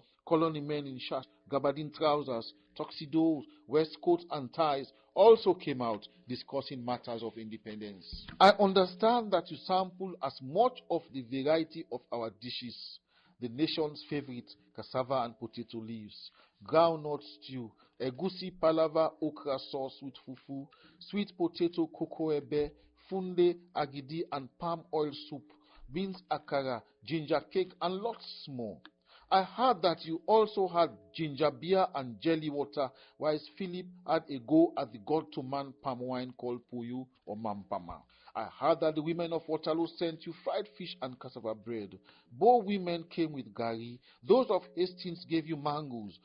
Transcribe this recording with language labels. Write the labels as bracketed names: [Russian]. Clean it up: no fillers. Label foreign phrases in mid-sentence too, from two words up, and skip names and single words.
[English] Colony men in shash, gabardine trousers, tuxedos, waistcoats and ties also came out discussing matters of independence. I understand that you sample as much of the variety of our dishes. The nation's favorite, cassava and potato leaves, groundnut stew, egusi palava okra sauce with fufu, sweet potato cocoa ebe, funde, agidi and palm oil soup, beans akara, ginger cake and lots more. I heard that you also had ginger beer and jelly water, whilst Philip had a go at the god-to-man palm wine called Puyu or Mampama. I heard that the women of Waterloo sent you fried fish and cassava bread. Bow women came with gari. Those of Hastings gave you mangoes.